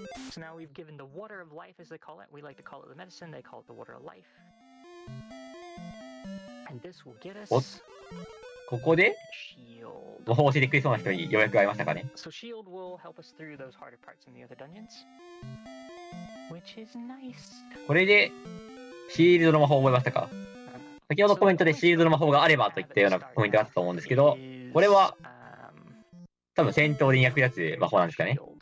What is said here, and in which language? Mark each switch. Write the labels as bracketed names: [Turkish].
[English] So now we've given the water of life, as they call it. We like to call it the medicine. They call it the water of life. And this will get us [Japanese] ここで [English] Shield. [Japanese] 魔法を教えてくれそうな人にようやく会いましたかね。 [English] So shield will help us through those harder parts in the other dungeons, which is nice. [Japanese] これで、シールドの魔法を覚えましたか？先ほどコメントでシールドの魔法があればといったようなコメントがあったと思うんですけど、これは多分戦闘で役立つ魔法なんですかね。